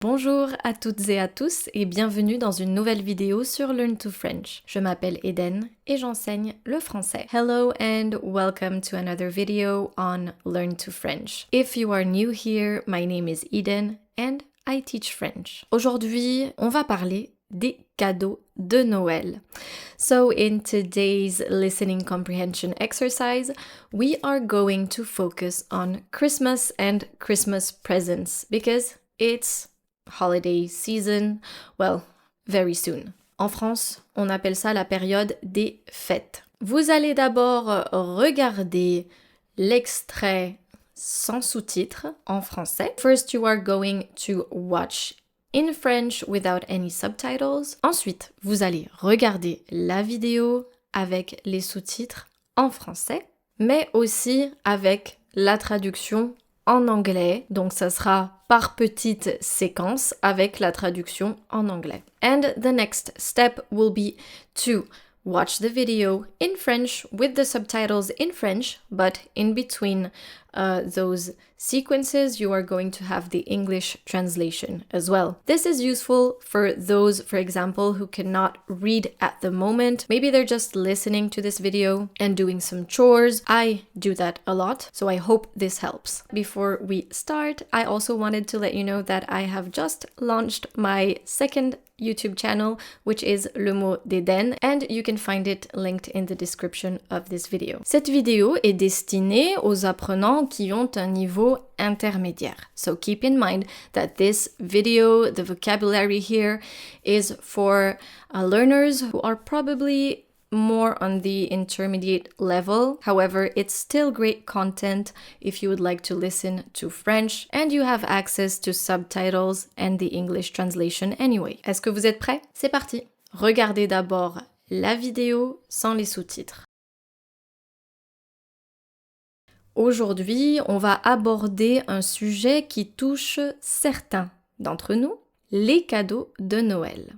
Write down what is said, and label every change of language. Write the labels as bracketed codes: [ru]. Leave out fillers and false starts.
[fr] Bonjour à toutes et à tous et bienvenue dans une nouvelle vidéo sur Learn to French. Je m'appelle Eden et j'enseigne le français. [en] Hello and welcome to another video on Learn to French. If you are new here, my name is Eden and I teach French. [fr] Aujourd'hui, on va parler des cadeaux de Noël. [en] So in today's listening comprehension exercise, we are going to focus on Christmas and Christmas presents because it's holiday season, well, very soon. [fr] En France, on appelle ça la période des fêtes. Vous allez d'abord regarder l'extrait sans sous-titres en français. [en] First, you are going to watch in French without any subtitles. [fr] Ensuite, vous allez regarder la vidéo avec les sous-titres en français, mais aussi avec la traduction en anglais, donc ça sera par petites séquences avec la traduction en anglais. [en] And the next step will be to watch the video in French with the subtitles in French, but in between those sequences you are going to have the English translation as well. This is useful for those, for example, who cannot read at the moment. Maybe they're just listening to this video and doing some chores. I do that a lot, so I hope this helps. Before we start, I also wanted to let you know that I have just launched my second YouTube channel, which is Le Mot d'Eden, and you can find it linked in the description of this video. [fr] Cette vidéo est destinée aux apprenants qui ont un niveau intermédiaire. [en] So keep in mind that this video, the vocabulary here, is for learners who are probably more on the intermediate level. However, it's still great content if you would like to listen to French and you have access to subtitles and the English translation anyway. [fr] Est-ce que vous êtes prêts? C'est parti! Regardez d'abord la vidéo sans les sous-titres. Aujourd'hui, on va aborder un sujet qui touche certains d'entre nous, les cadeaux de Noël.